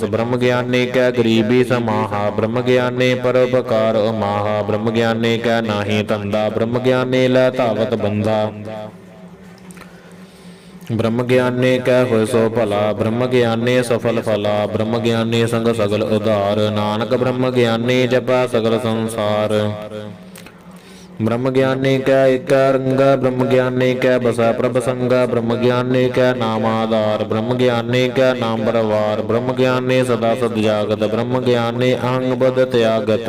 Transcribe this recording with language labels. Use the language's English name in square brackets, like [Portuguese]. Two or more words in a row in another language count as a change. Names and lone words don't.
[Punjabi] ਬ੍ਰਹਮ ਗਿਆਨੀ ਕੈ ਗਰੀਬੀ ਸਮਾਹਾ, ਬ੍ਰਹਮ ਗਿਆਨੀ ਪਰਉਪਕਾਰ ਅਮਾਹਾ। ਬ੍ਰਹਮ ਗਿਆਨੀ ਕੈ ਨਾਹੀ ਧੰਧਾ, ਬ੍ਰਹਮ ਗਿਆਨੀ ਲੈ ਧਾਵਤ ਬੰਧਾ। ਬ੍ਰਹਮ ਗਿਆਨੀ ਕੈ ਹੋਇ ਸੋ ਭਲਾ, ਬ੍ਰਹਮ ਗਿਆਨੀ ਸਫਲ ਫਲਾ। ਬ੍ਰਹਮ ਗਿਆਨੀ ਸੰਗ ਸਗਲ ਉਧਾਰ, ਨਾਨਕ ਬ੍ਰਹਮ ਗਿਆਨੀ ਜਪੈ ਸਗਲ ਸੰਸਾਰ। ਬ੍ਰਹਮ ਗਿਆਨੀ ਕੈ ਏਕ ਰੰਗ, ਬ੍ਰਹਮ ਗਿਆਨੀ ਕੈ ਬਸਾ ਪ੍ਰਭ ਸੰਗ। ਬ੍ਰਹਮ ਗਿਆਨੀ ਕੈ ਨਾਮ ਆਧਾਰ, ਬ੍ਰਹਮ ਗਿਆਨੀ ਕੈ ਨਾਮ ਪਰਵਾਰ। ਬ੍ਰਹਮ ਗਿਆਨੀ ਸਦਾ ਸਦ ਜਾਗਤ, ਬ੍ਰਹਮ ਗਿਆਨੀ ਅਹੰਗ ਬਦ ਤਿਆਗਤ।